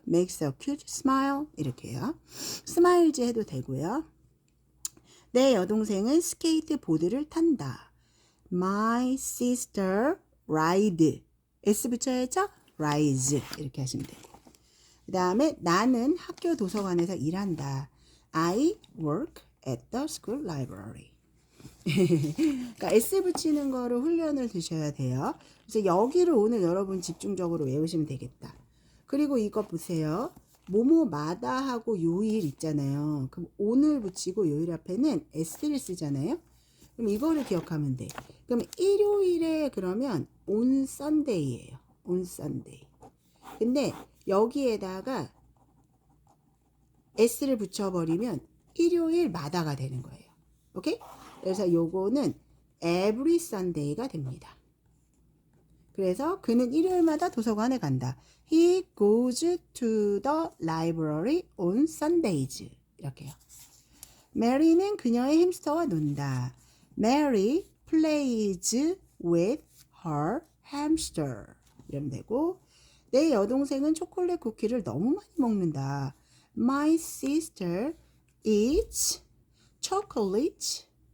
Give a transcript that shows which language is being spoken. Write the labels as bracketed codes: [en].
[en] makes a cute smile [ko] 이렇게 해요. 스마일즈 해도 되고요. 내 여동생은 스케이트보드를 탄다. [en] My sister ride s [ko] 붙여야죠. rides 이렇게 하시면 되고 그 다음에 나는 학교 도서관에서 일한다. [en] I work at the school library. [ko] 그러니까 S 붙이는 거를 훈련을 드셔야 돼요. 그래서 여기를 오늘 여러분 집중적으로 외우시면 되겠다. 그리고 이거 보세요. 뭐뭐마다 하고 요일 있잖아요. 그럼 오늘 붙이고 요일 앞에는 S를 쓰잖아요. 그럼 이거를 기억하면 돼. 그럼 일요일에 그러면 [en] on Sunday [ko] 예요. [en] on Sunday. [ko] 근데 여기에다가 S를 붙여버리면 일요일마다가 되는 거예요. 오케이? 그래서 요거는 [en] every Sunday [ko] 가 됩니다. 그래서 그는 일요일마다 도서관에 간다. [en] He goes to the library on Sundays. [ko] 이렇게요. Mary는 그녀의 햄스터와 논다. [en] Mary plays with her hamster. [ko] 이러면 되고 내 여동생은 초콜릿 쿠키를 너무 많이 먹는다. [en] My sister eats chocolate.